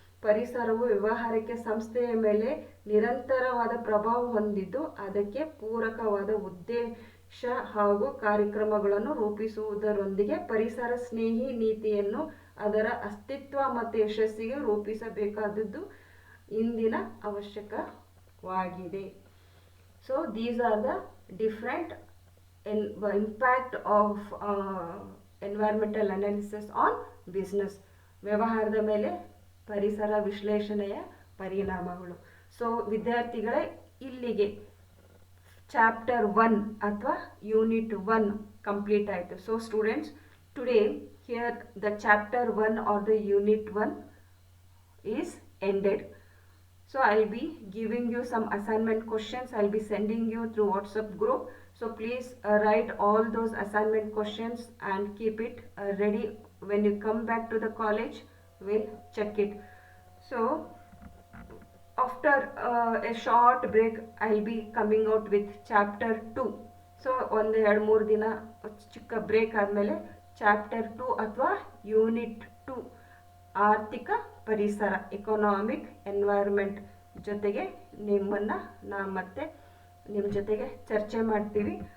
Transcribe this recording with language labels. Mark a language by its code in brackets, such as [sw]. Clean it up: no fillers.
[kn] ಪರಿಸರವು ವ್ಯವಹಾರಕ್ಕೆ ಸಂಸ್ಥೆಯ ಮೇಲೆ ನಿರಂತರವಾದ ಪ್ರಭಾವ ಹೊಂದಿದ್ದು ಅದಕ್ಕೆ ಪೂರಕವಾದ ಉದ್ದೇಶ ಹಾಗೂ ಕಾರ್ಯಕ್ರಮಗಳನ್ನು ರೂಪಿಸುವುದರೊಂದಿಗೆ ಪರಿಸರ ಸ್ನೇಹಿ ನೀತಿಯನ್ನು ಅದರ ಅಸ್ತಿತ್ವ ಮತ್ತು ಯಶಸ್ಸಿಗೆ ರೂಪಿಸಬೇಕಾದದ್ದು ಇಂದಿನ ಅವಶ್ಯಕವಾಗಿದೆ. [en] So these are the different impact of environmental analysis on business. [kn] ವ್ಯವಹಾರದ ಮೇಲೆ ಪರಿಸರ ವಿಶ್ಲೇಷಣೆಯ ಪರಿಣಾಮಗಳು. ಸೊ ವಿದ್ಯಾರ್ಥಿಗಳೇ, ಇಲ್ಲಿಗೆ ಚಾಪ್ಟರ್ 1 ಅಥವಾ ಯೂನಿಟ್ 1 ಕಂಪ್ಲೀಟ್ ಆಯಿತು. [en] So students, today here the chapter 1 or the unit 1 is ended. So I'll be giving you some assignment questions. I'll be sending you through WhatsApp group. So please write all those assignment questions and keep it ready. When you come back to the college, we'll check it. So after a short break, I'll be coming out with chapter 2. So on the [kn] 2-3 ದಿನ ಚಿಕ್ಕ break ಆದಮೇಲೆ chapter 2 ಅಥವಾ unit 2 ಆರ್ಥಿಕ ಪರಿಸರ economic environment ಜೊತೆಗೆ ನಾನು ಮತ್ತೆ ನಿಮ್ಮ ಜೊತೆಗೆ ಚರ್ಚೆ ಮಾಡ್ತೀವಿ.